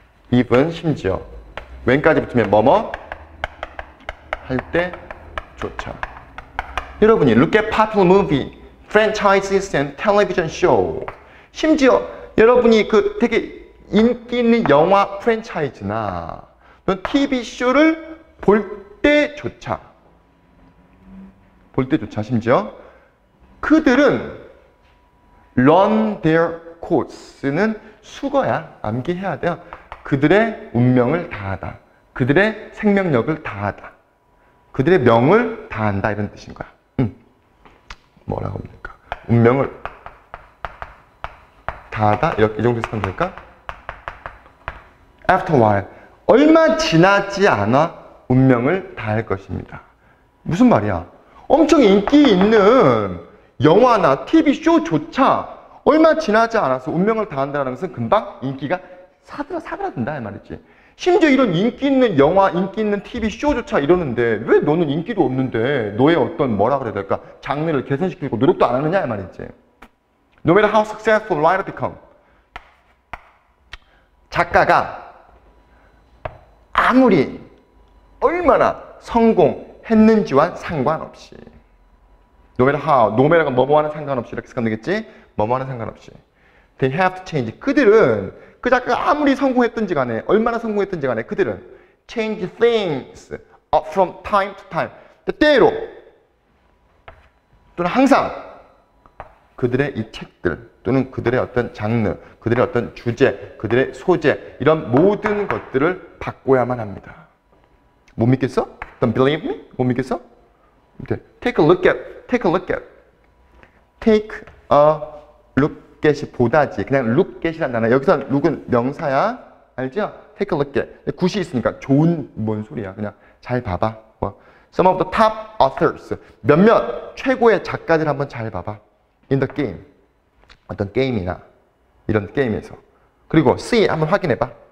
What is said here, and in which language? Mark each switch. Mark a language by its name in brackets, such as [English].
[Korean] even 심지어 웬까지 붙으면 뭐뭐 할 때조차. 여러분이 [English] look at popular movie, franchises and television show. [Korean] 심지어 여러분이 그 되게 인기 있는 영화 프랜차이즈나 TV쇼를 볼 때조차 심지어 그들은 [English] learn their course [Korean] 는 수거야. 암기해야 돼요. 그들의 운명을 다하다. 그들의 생명력을 다하다. 그들의 명을 다한다 이런 뜻인 거야. 뭐라고 합니까? 운명을 다하다? 이 정도 해석하면 될까? [English] After a while. [Korean] 얼마 지나지 않아 운명을 다할 것입니다. 무슨 말이야? 엄청 인기 있는 영화나 TV쇼조차 얼마 지나지 않아서 운명을 다한다는 것은 금방 인기가 사그라든다 이 말이지. 심지어 이런 인기 있는 영화, 인기 있는 TV쇼조차 이러는데 왜 너는 인기도 없는데 너의 어떤 뭐라 그래야 될까? 장르를 개선시키고 노력도 안 하느냐 이 말이지. [English] No matter how successful writer become. [Korean] 작가가 아무리 얼마나 성공했는지와 상관없이 [English] no matter how, no matter [Korean] 가 뭐뭐하는 상관없이 이렇게 생각하면 되겠지? 뭐뭐하는 상관없이 [English] they have to change. [Korean] 그들은 그 작가가 아무리 성공했든지 간에 얼마나 성공했든지 간에 그들은 [English] change things from time to time. [Korean] 때때로 또는 항상 그들의 이 책들 또는 그들의 어떤 장르, 그들의 어떤 주제, 그들의 소재 이런 모든 것들을 바꿔야만 합니다. 못 믿겠어? [English] Don't believe me? 못 믿겠어? Take a look at. Take a look at이 [Korean] 보다지. 그냥 look at이란 단어. 여기서 look은 명사야. 알죠? [English] Take a look at. [Korean] 굿이 있으니까 좋은 뭔 소리야. 그냥 잘 봐봐. [English] Some of the top authors. [Korean] 몇몇 최고의 작가들 한번 잘 봐봐. [English] In the game. [Korean] 어떤 게임이나 이런 게임에서. 그리고 [English] see [Korean] 한번 확인해봐.